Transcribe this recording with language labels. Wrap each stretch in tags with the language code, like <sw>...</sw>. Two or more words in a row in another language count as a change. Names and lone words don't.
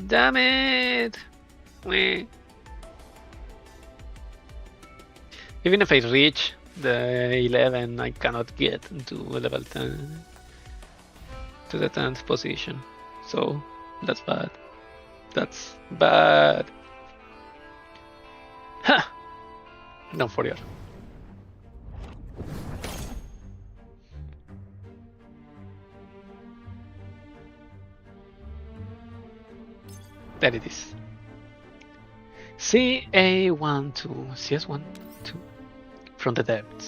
<en>Damn it! Meh. Even if I reach the 11, I cannot get to level 10, to the 10th position. So that's bad. That's bad. Ha! Dawnforger. There it is. CA12, CS12, from the depths.</en>